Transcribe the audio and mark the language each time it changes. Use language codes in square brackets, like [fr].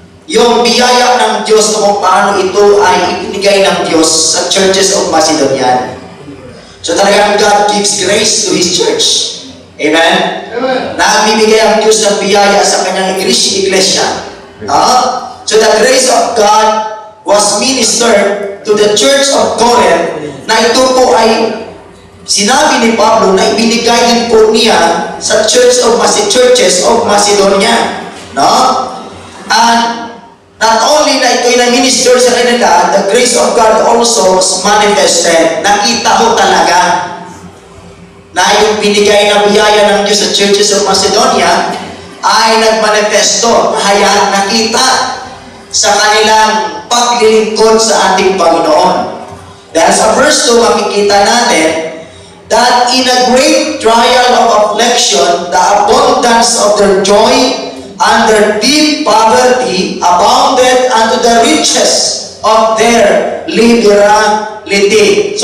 [tl] Yung biyaya ng Diyos kung paano ito ay ibinigay ng Diyos sa churches of Macedonia. [en] So talagang God gives grace to His church. Amen? [tl] Nagbibigay ang Diyos ng biyaya sa kanyang iglesia. [en] So the grace of God was ministered to the church of Corinth [tl] na ito po ay sinabi ni Pablo na ibinigay din po niya sa [en] churches of Macedonia. No? And not only [tl] na ito'y na-minister sa kanila, [en] the grace of God also was manifested. [tl] Nakita ko talaga na yung binigay na biyaya ng Diyos sa churches of Macedonia ay nagmanifesto, kaya nakita sa kanilang paglilingkod sa ating Panginoon. Dahil sa verse 2, makikita natin [en] that in a great trial of affliction, the abundance of their joy and their deep poverty abounded unto the riches of their liberality.